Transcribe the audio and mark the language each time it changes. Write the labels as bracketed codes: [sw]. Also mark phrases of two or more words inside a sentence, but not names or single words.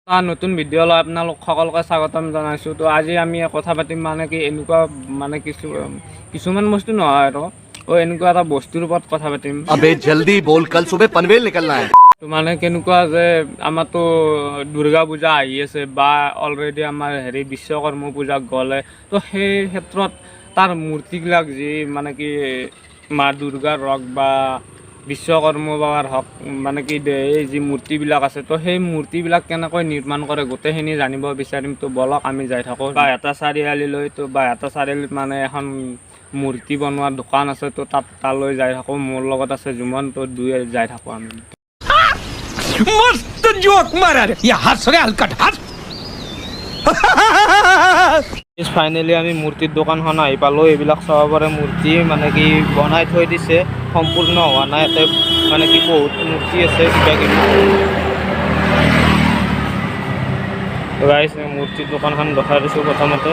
[as] নতুন ভিডিঅ' লৈ আপোনালোক সকলোকে স্বাগতম জনাইছোঁ। তো আজি আমি কথা পাতিম মানে কি এনেকুৱা মানে কিছুমান বস্তু নহয় আৰু এনেকুৱা এটা বস্তুৰ ওপৰত কথা পাতিম। [hi] अबे जल्दी बोल, कल सुबह पनवेल निकलना है। [as] তো মানে কেনেকুৱা যে আমাৰতো দুৰ্গা পূজা আহি আছে বা অলৰেডি আমাৰ বিশ্বকৰ্মা পূজা গ'লে, তো সেই ক্ষেত্ৰত তাৰ মূৰ্তিবিলাক যি মানে কি মা দুৰ্গাৰ হওক বা বিশ্বকৰ্মা বাবাৰ হওক মানে কি এই যি মূৰ্তিবিলাক আছে, তো সেই মূৰ্তিবিলাক কেনেকৈ নিৰ্মাণ কৰে গোটেইখিনি জানিব বিচাৰিম। তো বলক আমি যাই থাকোঁ বাইহাটা চাৰিআলিলৈ। তো বাইহাটা চাৰিআলিত মানে এখন মূৰ্তি বনোৱা দোকান আছে, তো তালৈ যাই থাকোঁ। মোৰ লগত আছে জুমন, তো দুয়ে যাই থাকোঁ আমি। [hi] मस्त जोक मारा रे या हंस रे हलकट हंस [as] ফাইনেলি আমি মূৰ্তিৰ দোকানখন আহি পালোঁ। এইবিলাক চাব পাৰে মূৰ্তি মানে কি বনাই থৈ দিছে, সম্পূৰ্ণ হোৱা নাই। ইয়াতে মানে কি বহুত মূৰ্তি আছে কিবা কিবি। গাইছ মূৰ্তিৰ দোকানখন দেখাই দিছোঁ প্ৰথমতে।